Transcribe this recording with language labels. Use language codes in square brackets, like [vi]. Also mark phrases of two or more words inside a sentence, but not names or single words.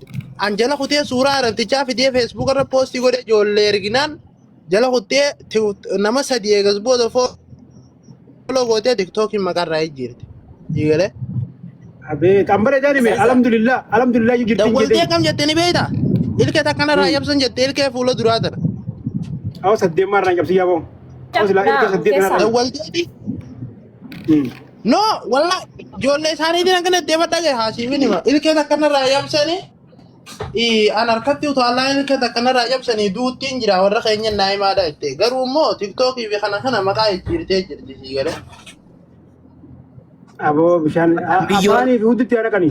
[om] An jala kutee suuraa arabtichaa fidee feesbuuk irra poostii godhe ijoollee erginaan jala kutee nama sadii eegas booda fooloo gootee tiktookiin maqarraa ijjiirte. Jigalee. Abee tambare jaani mee alhamdulillah jirti. Dawwaltee kam jettee ni beektaa? Ilkee takkana raayabsan jettee ilkee fuula duraa tana. Awo saddeet marraa cabsi yaaboo. Awo silaa ilka saddeet kana. Dawwalteeti. No, walla ijoollee isaaniitiin akkana deema dhagaye haasiifin hima. Ilkee takkana raayabsanii an harkatti utaalaa ilkee takkana raayabsanii duuttiin jira warra keenya naa'imaadha jettee. Garuu immoo tiktookii fi kana maqaa ijjiirtee jirti siigale. Aboo bishaan afaanii fi huditti yaada kanii.